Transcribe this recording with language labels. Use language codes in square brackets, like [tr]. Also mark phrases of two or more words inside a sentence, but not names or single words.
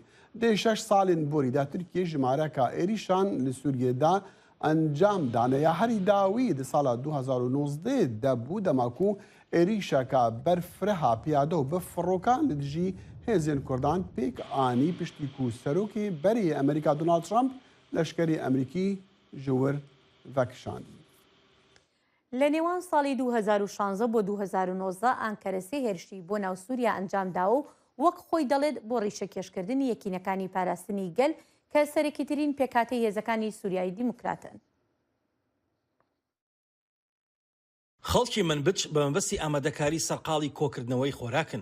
[ku] Dê 6 salên borî de Tirkiye ji mareka êrîşan li Sûriyê de encam dane ya herî dawî di sala 2019 de bû dema ku êrîşeka berfreha piyade û bi firokan li dijî hêzên Kurdan pêk anî piştî ku serokê berê Amerîka Donald Trump leşkerê Emerîkî ji wir vekişandî. [ckb] لە نێوان ساڵی 2016 بۆ 2019 ئانکەرە سێ هێرشی بۆ ناو سووریا ئەنجامداوە و وەک خۆی دەڵێت بۆ ڕیشەکێشکردنی یەکینەکانی پاراستنی گەل کە سەرەکیترین پێکهاتەی هێزەکانی سووریایی دیموکراتن. خەڵکی منبج بە مەبەستی ئامادەکاری سەرقاڵی کۆکردنەوەی خۆراکن.